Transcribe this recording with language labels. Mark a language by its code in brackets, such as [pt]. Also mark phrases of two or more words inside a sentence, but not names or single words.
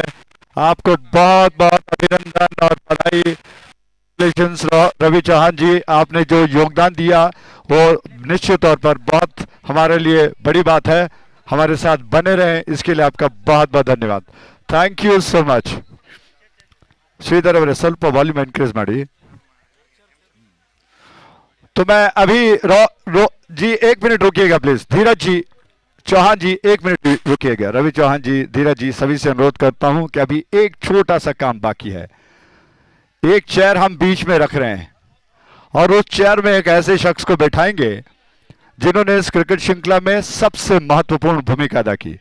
[hi] आपको बहुत बहुत अभिनंदन और बधाई। रवि चौहान जी, आपने जो योगदान दिया वो निश्चित तौर पर बहुत हमारे लिए बड़ी बात है। हमारे साथ बने रहें, इसके लिए आपका बहुत बहुत धन्यवाद। [en] Thank you so much. [kn] श्रीधर ಅವರೇ ಸ್ವಲ್ಪ [en] volume increase [kn] ಮಾಡಿ। [hi] तो मैं अभी जी 1 मिनट रुकिएगा प्लीज। धीरज जी, चौहान जी 1 मिनट रुकिएगा। रवि चौहान जी, धीरज जी, सभी से अनुरोध करता हूं कि अभी एक छोटा सा काम बाकी है। एक चेयर हम बीच में रख रहे हैं और उस चेयर में एक ऐसे शख्स को बैठाएंगे जिन्होंने इस क्रिकेट श्रृंखला में सबसे महत्वपूर्ण भूमिका अदा की।